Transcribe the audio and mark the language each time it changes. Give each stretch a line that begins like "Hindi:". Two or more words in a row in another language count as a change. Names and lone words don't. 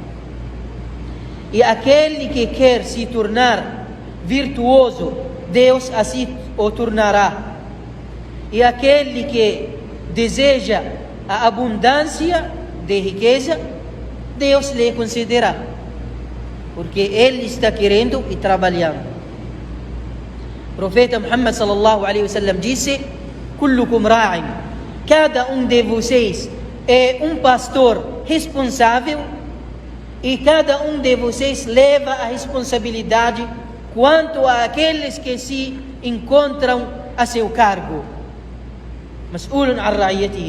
Portuguese: E aquele que quer se tornar virtuoso, Deus assim o tornará. E aquele que deseja a abundância de riqueza, Deus lhe concederá, porque ele está querendo e trabalhando. O profeta Muhammad
Arabic: صلى الله عليه وسلم
Portuguese: disse:
Arabic: "كلكم راع",
Portuguese: cada de vocês é um pastor responsável e cada de vocês leva a responsabilidade quanto àqueles que se encontram a seu cargo.
Arabic: مسؤولون عن رعيتهم.